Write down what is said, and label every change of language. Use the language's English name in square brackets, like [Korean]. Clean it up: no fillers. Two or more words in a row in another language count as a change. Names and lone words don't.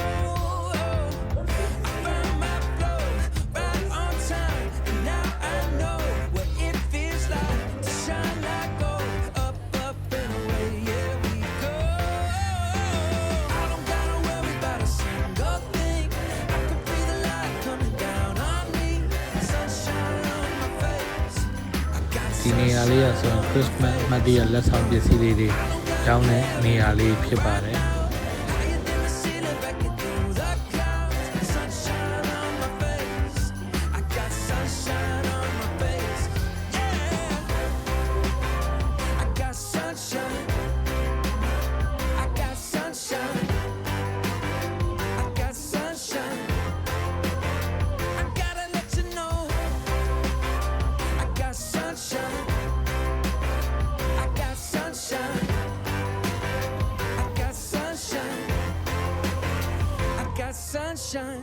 [English] I found my flow right on time, and now I know what it feels like to shine like gold. Up, up and away, yeah, we go. I don't gotta worry about a single thing. I can feel the light coming down on me. Sunshine on my face. I got [Burmese] ဒီနေရာလေးကဆိုရင်ခရစ်စမတ်အမှတ်တရလက်ဆောင်ပစ္စည်းလေးတွေရောင်းတဲ့နေရာလေးဖြစ်ပါတယ် [English] higher than the ceiling, breaking through the clouds. Sunshine on my face. I got sunshine on my face. Yeah. I got sunshine. I got sunshine. I got sunshine. I gotta let you know. I got sunshine. I got sunshine. I got sunshine. I got sunshine.